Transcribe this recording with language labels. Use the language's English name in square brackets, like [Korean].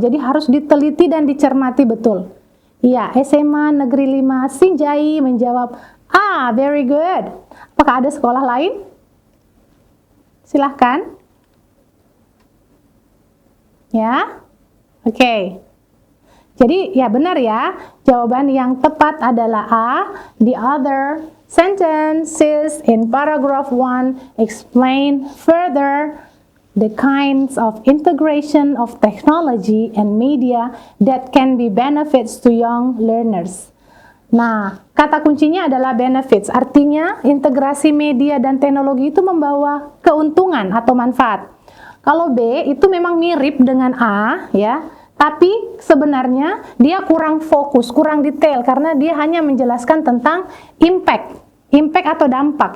[Indonesian] Jadi harus diteliti dan dicermati betul. Iya, SMA Negeri 5 Sinjai menjawab, [English] very good. [Indonesian] Apakah ada sekolah lain? Silahkan. Ya, oke. Jadi ya benar ya, jawaban yang tepat adalah A. [English] The other sentences in paragraph 1 explain further the kinds of integration of technology and media that can be benefits to young learners. [Indonesian] Nah, kata kuncinya adalah benefits, artinya integrasi media dan teknologi itu membawa keuntungan atau manfaat. Kalau B itu memang mirip dengan A ya, tapi sebenarnya dia kurang fokus, kurang detail karena dia hanya menjelaskan tentang impact atau dampak.